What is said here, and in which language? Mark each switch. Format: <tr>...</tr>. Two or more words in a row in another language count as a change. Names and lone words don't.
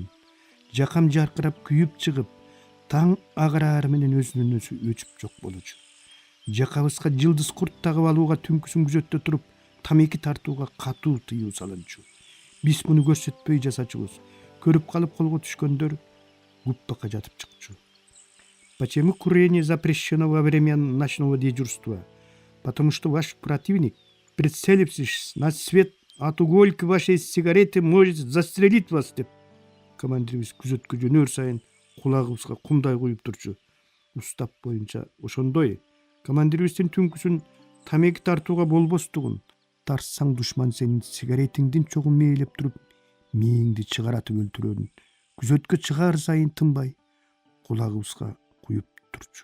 <ky>Жакам жаркырап күйүп чыгып, таң агарары менен өзүнөн өзү өчүп жок болчу. Жакабызга жылдыз курт тагып алууга түнкүсүн күзөттө туруп, тамеки тартууга катуу тыюу салынчу. Биз муну көрсөтпөй жасачубуз. Көрүп калып колго түшкөндөр гуппакка жатып чыкчу.</ky> <ru>Почему курение запрещено во время ночного дежурства? Потому что ваш противник, прицелившись на свет от угольки вашей сигареты, может застрелить вас деп.</ru> <ky>Командирибиз күзөткө жөнөр сайын кулагыбызга кумдай куюп турчу. Устап боюнча ошондой. Командирибиздин түнкүсүн тамеки тартууга болбостугун, тарсаң душман сенин сигаретиңдин чогун мээлеп туруп, мээңди чыгаратып өлтүрөрүн күзөткө чыгар сайын тынбай кулагыбызга куюп турчу.</ky>